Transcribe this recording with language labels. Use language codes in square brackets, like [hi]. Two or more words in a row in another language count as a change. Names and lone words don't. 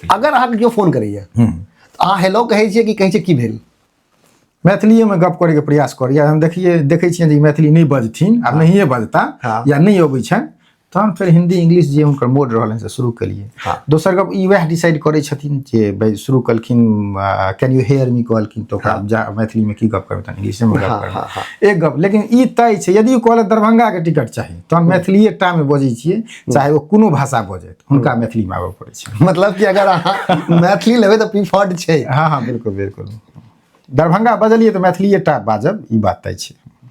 [mai] अगर अहाँके केओ फोन करैया, अहाँ हेलो कहै छियै कि कहै छै की भेल? मैथिलीए में गप करे के प्रयास करिए। हम देखै छियै जे मैथिली नहीं बजथिन, आब नहिए बजता, या नहीं अबै छनि, तहन फिर हिंदी इंग्लिश जे हुनकर मोड रहलनि से शुरू केलिए। दोसर गप ई वएह डिसाइड करै छथिन जे भाई शुरू कलखिन, [en] can you hear me [mai] कहलखिन, तो मैथिली में की गप करबै, तहन इंग्लिश में गप करबै, एक गप। लेकिन ई तय छै, यदि ओ कहलक दरभंगा के टिकट चाही, तहन मैथिलीए टा में बजै छियै, चाहे ओ कोनो भाषा बजैत, हुनका मैथिली में आबऽ पड़ै छै। मतलब कि अगर अहाँ मैथिली लेबै तऽ प्रीफर्ड छै। हाँ हाँ, बिल्कुल बिल्कुल। दरभंगा बजलिए तऽ मैथिलीए टा बाजब, ई बात तय छै।